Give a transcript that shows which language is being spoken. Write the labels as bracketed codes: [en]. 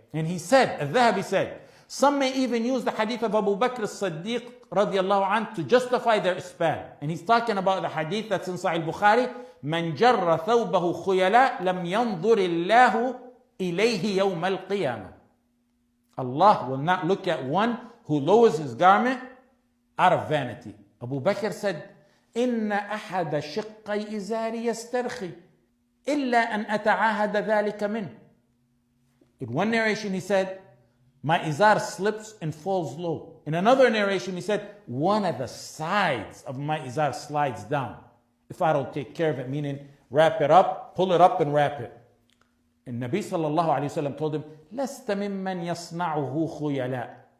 [en] And he said, Al-Dhahabi said, some may even use the hadith of Abu Bakr as-Siddiq radiallahu anhu to justify their isbal. And he's talking about the hadith that's in Sahih Bukhari, [ar] من جر ثوبه خيلاء لم ينظر الله إليه يوم القيامة. [en] Allah will not look at one who lowers his garment out of vanity. Abu Bakr said, [ar] إن أحد شقي إزاري يسترخي إلا أن أتعاهد ذلك منه. [en] In one narration he said, my izar slips and falls low. In another narration he said, one of the sides of my izar slides down if I don't take care of it, meaning wrap it up, pull it up and wrap it. And Nabi sallallahu alayhi wa sallam told him, [ar] لَسْتَ مِمَّنْ يَصْنَعُهُ خُيَلَاء.